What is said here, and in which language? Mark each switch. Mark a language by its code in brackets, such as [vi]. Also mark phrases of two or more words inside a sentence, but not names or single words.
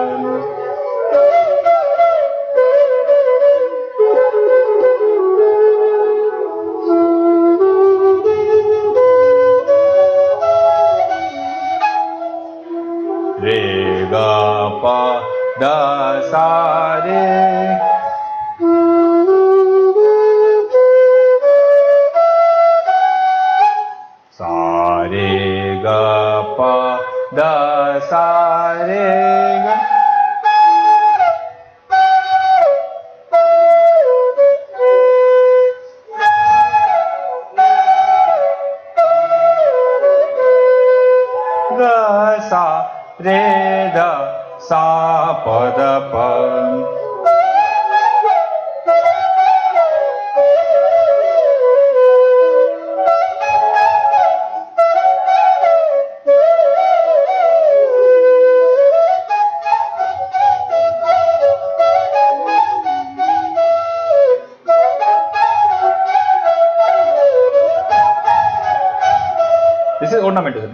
[en] re ga pa da sa re sa re sa re ga. Ga sa re da sa pa da pa. This is ornamentation.